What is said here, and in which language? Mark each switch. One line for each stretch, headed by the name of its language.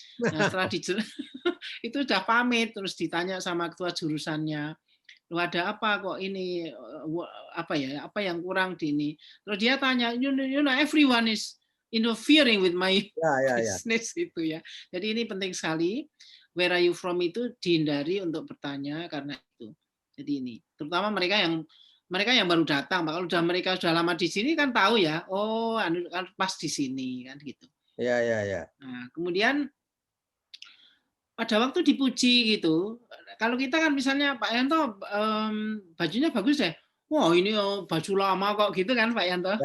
Indonesian: Nah setelah itu udah pamit terus ditanya sama ketua jurusannya, lu ada apa kok ini apa yang kurang di ini. Terus dia tanya,
English: you know everyone is interfering with my
Indonesian: Ya.
English: business
Indonesian: itu ya. Jadi ini penting sekali.
English: Where are you from
Indonesian: itu dihindari untuk bertanya karena itu. Jadi ini, terutama mereka yang baru datang. Kalau mereka sudah lama di sini kan tahu ya, oh kan pas di sini kan gitu. Ya. Nah, kemudian pada waktu dipuji gitu, kalau kita kan misalnya Pak Yanto bajunya bagus deh, wah ini baju lama kok gitu kan Pak Yanto.